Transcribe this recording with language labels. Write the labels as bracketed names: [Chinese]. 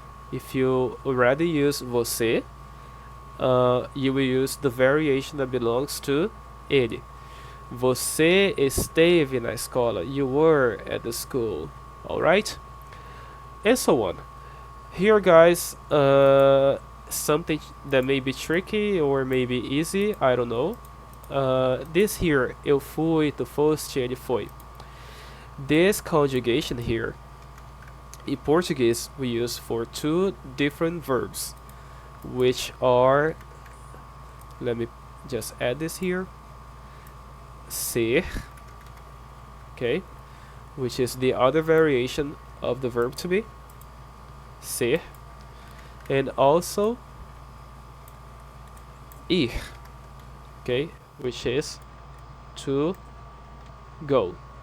[English] If you already use você, you will use the variation that belongs to ele. [Portuguese] Você esteve na escola. [English] You were at the school. Alright? And so on. Here, guys, something that may be tricky or maybe easy, I don't know. This here, [Portuguese] eu fui, tu foste, ele foi. [English] This conjugation here, in Portuguese, we use for two different verbs, which are, let me just add this here, ser, okay, which is the other variation of the verb to be, ser, and also ir, okay, which is to go.